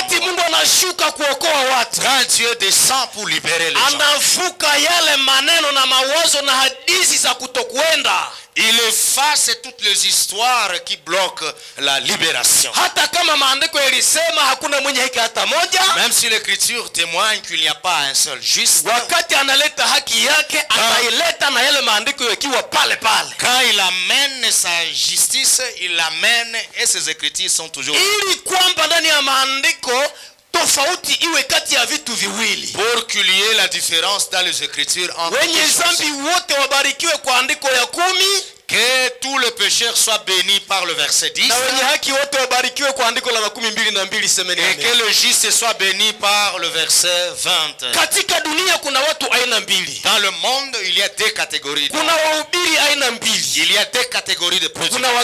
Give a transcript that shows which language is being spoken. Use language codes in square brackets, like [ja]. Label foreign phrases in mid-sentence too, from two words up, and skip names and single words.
[sw] wakati Mungu anashuka kuokoa watu, [fr] quand Dieu descend pour libérer les gens, [sw] anavuka yale maneno na mawazo na hadithi za kutokwenda. [fr] Il efface toutes les histoires qui bloquent la libération. [sw] Hata kama maandiko yalisema hakuna mwenye haki hata moja, [fr] même si l'écriture témoigne qu'il n'y a pas un seul juste, [sw] wakati analeta haki yake ataileta na yale maandiko yakiwa pale pale. [fr] Quand il amène sa justice, il l'amène et ses écritures sont toujours [sw] ili kwamba ndani ya maandiko tofauti iwe kati ya vitu viwili, [fr] pour qu'il y ait la différence dans les écritures entre [sw] wenye zambi wote wabarikiwe kwa andiko ya 10, [fr] que tous les pécheurs soient bénis par le verset 10. Et que le juste soit béni par le verset 20. Dans le monde, il y a deux catégories. Il y a deux catégories de prédicateurs.